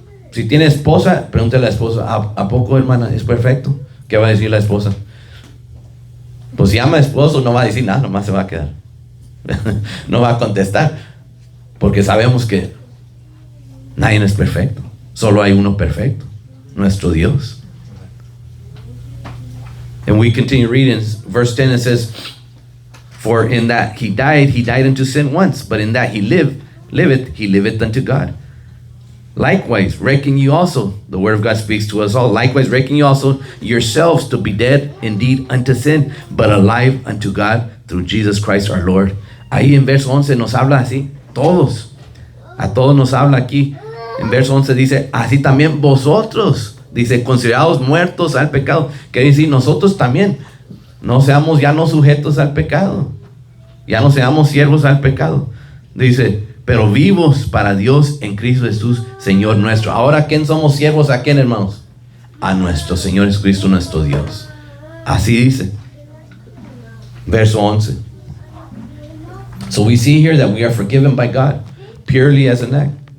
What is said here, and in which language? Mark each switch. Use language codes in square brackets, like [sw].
[es] Si tiene esposa, pregúntale a la esposa, ¿a poco, hermana, es perfecto? ¿Qué va a decir la esposa? Pues si ama esposo, no va a decir nada, nomás se va a quedar. No va a contestar. Porque sabemos que nadie es perfecto. Solo hay uno perfecto, nuestro Dios. [en] And we continue reading verse 10. It says, for in that he died unto sin once, but in that he liveth unto God. Likewise, reckon you also, the word of God speaks to us all, likewise reckon you also yourselves to be dead indeed unto sin, but alive unto God through Jesus Christ our Lord. [es] Ahí en verso 11 nos habla así, todos. A todos nos habla aquí. en verso 11 dice, así también vosotros, dice, considerados muertos al pecado. Quiere decir, nosotros también, no seamos ya no sujetos al pecado. Ya no seamos siervos al pecado. Dice, pero vivos para Dios en Cristo Jesús, Señor nuestro. Ahora, ¿a quién somos siervos? ¿A quién, hermanos? A nuestro Señor Jesucristo, nuestro Dios. Así dice. Verso 11. [en] So we see here that we are forgiven by God purely as an act.